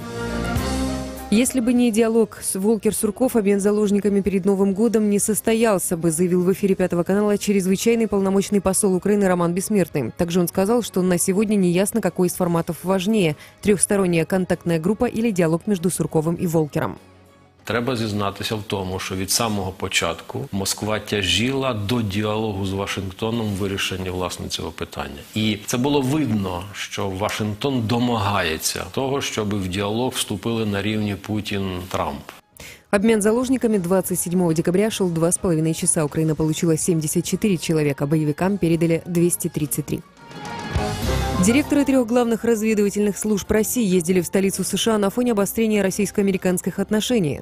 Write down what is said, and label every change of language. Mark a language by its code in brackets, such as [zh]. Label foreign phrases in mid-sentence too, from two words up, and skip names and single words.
[ru] Если бы не диалог с Волкер-Сурков, обмен заложниками перед Новым годом не состоялся бы, заявил в эфире 5 канала чрезвычайный полномочный посол Украины Роман Бессмертный. Также он сказал, что на сегодня не ясно, какой из форматов важнее – трехсторонняя контактная группа или диалог между Сурковым и Волкером. [uk] Треба зізнатися в тому, що від самого початку Москва тяжіла до діалогу з Вашингтоном в вирішенні, власне, цього питання. І це було видно, що Вашингтон домагається того, щоб в діалог вступили на рівні Путін-Трамп. [ru] Обмен заложниками 27 декабря шел 2,5 часа. Украина получила 74 человека, боевикам передали 233. Директоры 3 главных разведывательных служб России ездили в столицу США на фоне обострения российско-американских отношений.